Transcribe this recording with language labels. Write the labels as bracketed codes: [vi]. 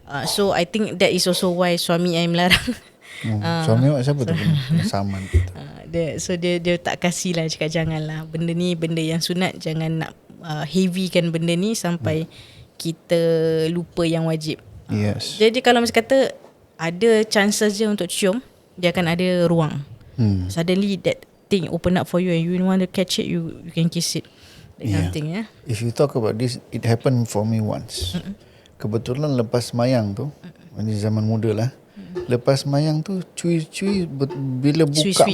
[en] So I think that is also why [ms] suami [en] I melarang. [ms] Suami awak siapa tu? Saman kita. So dia tak kasih lah, cakap janganlah benda ni, benda yang sunat jangan nak heavykan benda ni sampai kita lupa yang wajib. [en] Yes. [ms] Jadi kalau macam kata ada chances je untuk cium, dia akan ada ruang. [en] Suddenly that thing open up for you and you want to catch it, you can kiss it. That kind of thing, yeah. If you talk about this, it happened for me once. [ms] Kebetulan lepas mayang tu, ini zaman muda lah. Lepas mayang tu, cui-cui bila buka Sui-sui.